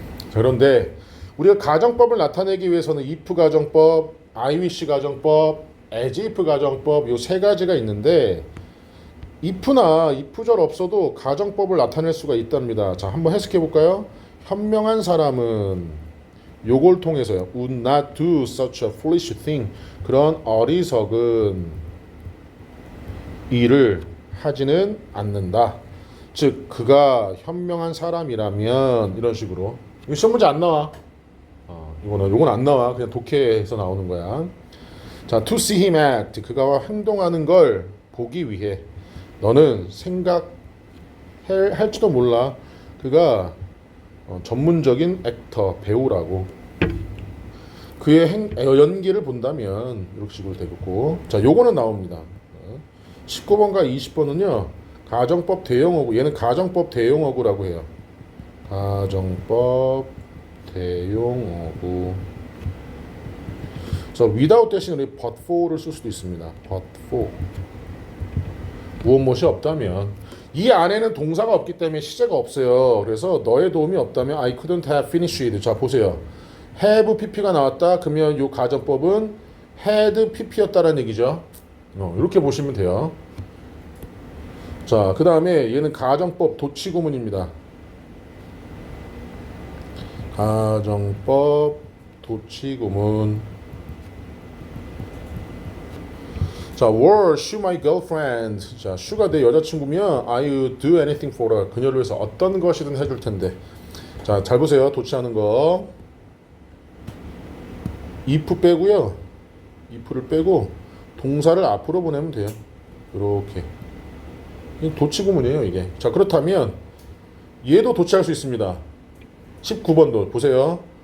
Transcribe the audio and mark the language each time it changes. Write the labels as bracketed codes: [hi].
[ko] 자, 그런데 우리가 가정법을 나타내기 위해서는 if 가정법, I wish 가정법, as if 가정법 요 세 가지가 있는데 if나 if절 없어도 가정법을 나타낼 수가 있답니다. 자, 한번 해석해 볼까요? 현명한 사람은 요걸 통해서요. [en] would not do such a foolish thing. [ko] 그런 어리석은 일을 하지는 않는다. 즉 그가 현명한 사람이라면 이런 식으로. 이거 시험 문제 안 나와. 요건 안 나와. 그냥 독해에서 나오는 거야. [en] 자, to see him act. [ko] 그가 행동하는 걸 보기 위해 너는 생각할지도 몰라. 그가 전문적인 액터, 배우라고. 그의 연기를 본다면 이렇게 식으로 되겠고. 자, 요거는 나옵니다. 19번과 20번은요. 가정법 대용어구. 얘는 가정법 대용어구라고 해요. 가정법 대용어구. 그래서 without 대신 우리 but for를 쓸 수도 있습니다. but for. 무엇 없다면 이 안에는 동사가 없기 때문에 시제가 없어요. 그래서 너의 도움이 없다면 [en] I couldn't have finished it. [ko] 자, 보세요. have pp가 나왔다. 그러면 이 가정법은 had pp였다라는 얘기죠. 이렇게 보시면 돼요. 자, 그 다음에 얘는 가정법 도치구문입니다. 가정법 도치구문. [en] 자, were she my girlfriend? 자, she가 [ko] 내 여자친구면 [en] I would do anything for her. [ko] 그녀를 위해서 어떤 것이든 해줄 텐데. 자, 잘 보세요. 도치하는 거. if 빼고요. if를 빼고 동사를 앞으로 보내면 돼요. 이렇게. 도치구문이에요, 이게. 자, 그렇다면 얘도 도치할 수 있습니다. 19번도 보세요.